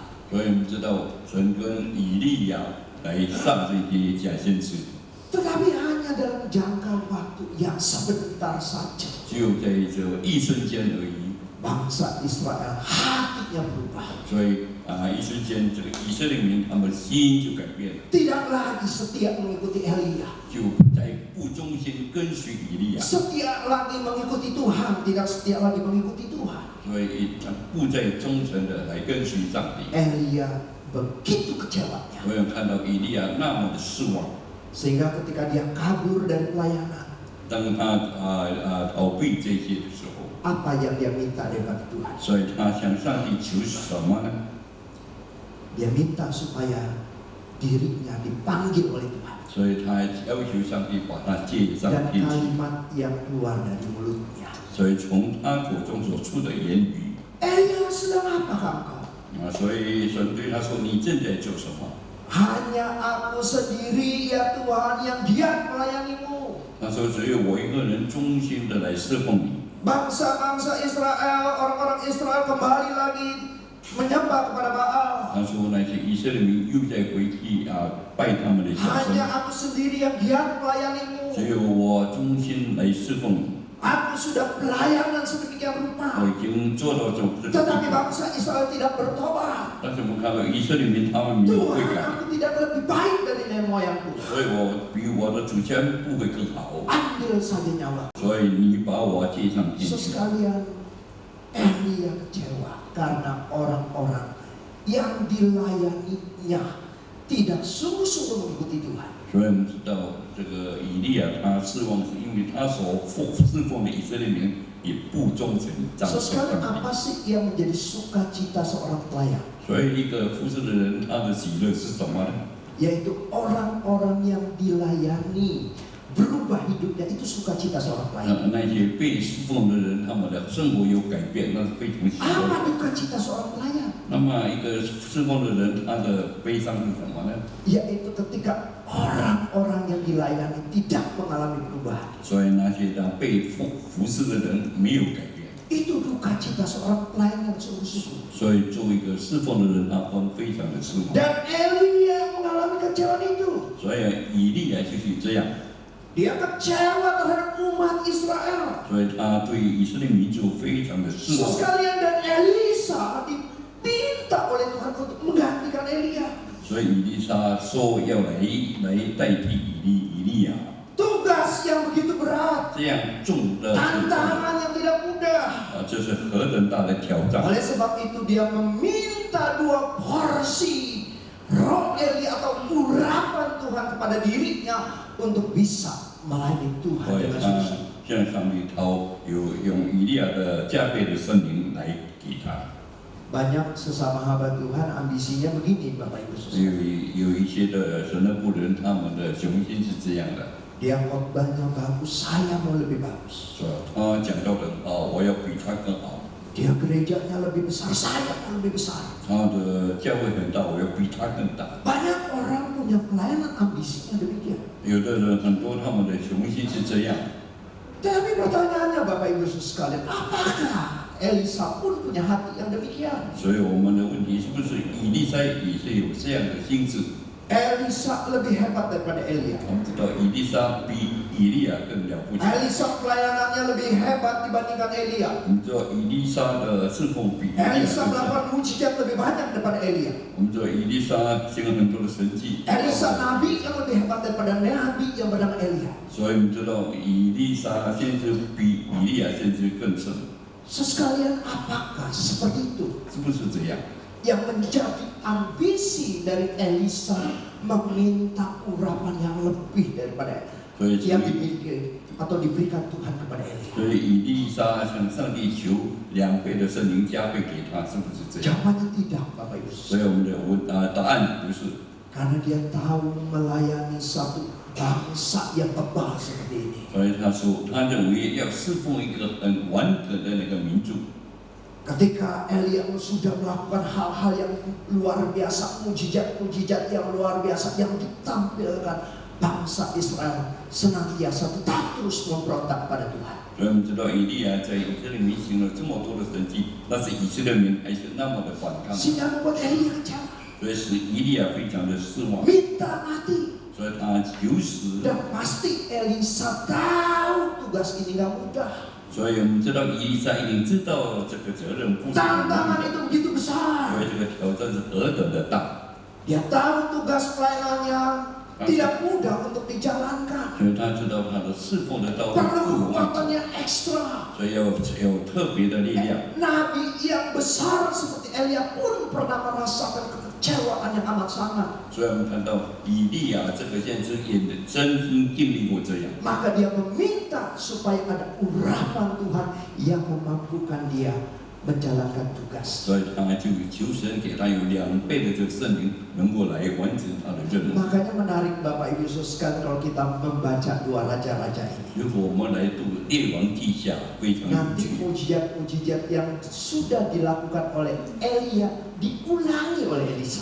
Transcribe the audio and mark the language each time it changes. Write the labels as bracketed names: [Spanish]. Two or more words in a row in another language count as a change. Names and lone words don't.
[Chinese] 所以我们知道神跟以利亚来上这些假先知， [Indonesian] Tetapi hanya dalam jangka waktu yang sebentar saja. [Chinese] 只有在这一瞬间而已。 [Indonesian] Bangsa Israel hatinya berubah. [Chinese] 所以一瞬间，这个以色列民他们心就改变了， [Indonesian] Tidak lagi setia mengikuti Elia. [Chinese] 就在不忠心跟随以利亚， [Indonesian] Setia lagi mengikuti Tuhan, tidak setia lagi mengikuti Tuhan. [Chinese] 所以他不再忠诚的来跟随上帝。 [Indonesian] Elia begitu kecewanya. [Chinese] 我有看到以利亚那么的失望， [Indonesian] Sehingga ketika dia kabur dari pelayanan, [Chinese] 当他逃避这些的时候， [Indonesian] apa yang dia minta daripada Tuhan? [Chinese] 所以他向上帝求什么呢？ [Indonesian] Dia minta supaya dirinya dipanggil oleh Tuhan. [Chinese] 所以他要求上帝把他接上 [Indonesian] Dan [Chinese] 天去。 [Indonesian] kalimat yang keluar dari mulutnya. [Chinese] 所以从他口中所出的言语 [Indonesian] Elia, sedang apakah engkau? [Chinese] 所以神对他说：“你正在做什么 [Indonesian] Hanya aku sendiri ya Tuhan yang giat melayanimu. ？” [Chinese] 他说：“只有我一个人忠心的来侍奉你。” [Indonesian] Bangsa-bangsa Israel, orang-orang Israel kembali lagi menyembah kepada Baal. [Chinese] 他说那些以色列民又在回去拜他们的小 [Indonesian] Hanya [Chinese] 神， [Indonesian] aku sendiri yang giat melayanimu. [Chinese] 只有我忠心来侍奉你。 [Indonesian] Aku sudah pelayanan sedemikian [Chinese] 我 [Indonesian] rupa. [Chinese] 已经做到这个地 [Indonesian] Tetapi [Chinese] 步， [Indonesian] bangsa Israel tidak bertobat. [Chinese] 但是我们看到以色列民他们没有悔 [Indonesian] Tuhan, [Chinese] 改， [Indonesian] aku tidak lebih baik dari nenek moyangku. [Chinese] 所以我比我的祖先不会更好， [Indonesian] Ambil saja nyawa. [Chinese] 所以你把我接上天去。 [Indonesian] Sekalian, Elia kecewa karena orang-orang yang dilayaninya tidak sungguh-sungguh mengikuti Tuhan. [Chinese] 所以我们知道这个以利亚他失望，是因为他所侍奉的以色列民也不忠诚，仗 [Indonesian] So [Chinese] 着 [Indonesian] sekarang [Chinese] 上 [Indonesian] apa [Chinese] 帝。 [Indonesian] sih yang menjadi sukacita seorang pelayan? [Chinese] 所以一个服侍的人，他的喜乐是什么呢？ [Indonesian] Yaitu orang-orang yang dilayani berubah hidupnya, itu sukacita seorang pelayan. [Chinese] 那些被侍奉的人，他们的生活有改变，那是非常喜乐。 [Indonesian] Apa dukacita seorang pelayan? [Chinese] 那么一个侍奉的人，他的悲伤是什么呢？ [Indonesian] Yaitu ketika orang-orang yang dilayani tidak mengalami perubahan. [Chinese] 所以那些被服侍的人没有改变。 [Indonesian] Itu dukacita seorang pelayan yang sungguh-sungguh. [Chinese] 所以做一个侍奉的人，他会非常的失望。 [Indonesian] Dan Elia mengalami kecewaan itu. [Chinese] 所以以利亚就是这样， [Indonesian] Dia kecewa terhadap umat Israel. [Chinese] 所以他对以色列民族非常的失 [Indonesian] So [Chinese] 望。 [Indonesian] sekalian dan Elisa dipinta oleh Tuhan untuk menggantikan Elia. [Chinese] 所以以利沙说要来代替以利亚， [Indonesian] Tugas yang begitu berat, [Chinese] 这样重的事情 [Indonesian] tantangan yang tidak mudah. [Chinese] 这是何等大的挑战！ [Indonesian] Oleh sebab itu dia meminta 2 porsi roh Elia atau urapan Tuhan kepada dirinya untuk bisa melayani Tuhan [Chinese] 所以 [Indonesian] dengan [Chinese] 他 [Indonesian] sungguh-sungguh. [Chinese] 向上帝用以利亚的加倍的圣灵来给他。 [Indonesian] Banyak sesama hamba Tuhan ambisinya begini, Bapak Ibu Saudara. [Chinese] 有一些的神的仆人，他们的雄心是这样的， [Indonesian] Dia khotbahnya bagus, saya mau lebih bagus. [Chinese] 是吧？他讲到的我要比他更好。 [Indonesian] Dia gerejanya lebih besar, saya mau lebih besar. [Chinese] 他的教会很大，我要比他更大。 [Indonesian] Banyak orang punya pelayanan ambisinya demikian. [Chinese] 有的人很多他们的雄心是这样， [Indonesian] Tapi pertanyaannya Bapak Ibu sekalian, apakah Elisa pun punya hati yang demikian? [Chinese] 所以我们的问题是不是以利沙也是有这样的心智？ [Indonesian] Elisa lebih hebat daripada Elia. [Chinese] 我们知道以利沙比以利亚更了不起。 [Indonesian] Elisa pelayanannya lebih hebat dibandingkan Elia. [Chinese] 我们知道以利沙的侍奉比以利亚 [Indonesian] Elisa [Chinese] 更强。 [Indonesian] melakukan mujizat lebih banyak daripada Elia. [Chinese] 我们知道以利沙行了很多的神迹。 [Indonesian] Elisa nabi yang lebih hebat daripada nabi yang bernama Elia. [Chinese] 所以我们知道以利沙先知比以利亚先知更胜， [Indonesian] Sekalian, apakah seperti itu [Chinese] 是不是这样？ [Indonesian] yang menjadi ambisi dari Elisa meminta urapan yang lebih daripada [Chinese] 所以 [Indonesian] yang dimiliki atau diberikan Tuhan kepada Elia? [Chinese] 所以以利沙向上帝求2倍的圣灵加倍给他，是不是这样？ [Indonesian] Jawabannya tidak, Bapak Ibu. [Chinese] 所以我们的答案不是， [Indonesian] Karena dia tahu melayani satu bangsa yang bebal seperti ini. [Chinese] 所以他说他认为要侍奉一个很完整的那个民族， [Indonesian] Ketika Elia sudah melakukan hal-hal yang luar biasa, mujizat-mujizat yang luar biasa yang ditampilkan, bangsa Israel senantiasa tetap terus memberontak pada Tuhan. [Chinese] 所以我们知道以利亚在以色列民行了这么多的神迹，那是以色列民还是那么的反抗， [Indonesian] Sehingga membuat Elia kecewa, [Chinese] 所以使以利亚非常的失望， [Indonesian] minta mati. [Chinese] 所以他求死。 [Indonesian] Dan pasti Elisa tahu tugas ini gak mudah. [Chinese] 所以我们知道以利沙一定知道这个责任不是很容 [Indonesian] Tantangan [Chinese] 易的， [Indonesian] itu begitu besar. [Chinese] 所以这个挑战是何等的大。 [Indonesian] Dia tahu tugas pelayanannya tidak mudah untuk dijalankan. [Chinese] 所以他知道他的侍奉的道路 [Indonesian] Perlu [Chinese] 不容易， [Indonesian] kekuatannya ekstra. [Chinese] 所以要有特别的力量。 [Indonesian] Nabi yang besar seperti Elia pun pernah merasakan kekecewaan yang amat sangat. [Chinese] 所以我们看到以利亚这个先知也真心经历过这样， [Indonesian] Maka dia meminta supaya ada urapan Tuhan yang memampukan dia menjalankan tugas. [Chinese] 所以他就求神给他有2倍的这个圣灵，能够来完成他的任务。 [Indonesian] Makanya menarik Bapak Ibu sekalian kalau kita membaca 2 raja-raja ini. [Chinese] 如果我们来读列王记下，非常有 [Indonesian] Nanti [Chinese] 趣。 [Indonesian] mujizat-mujizat yang sudah dilakukan oleh Elia diulangi oleh Elisa.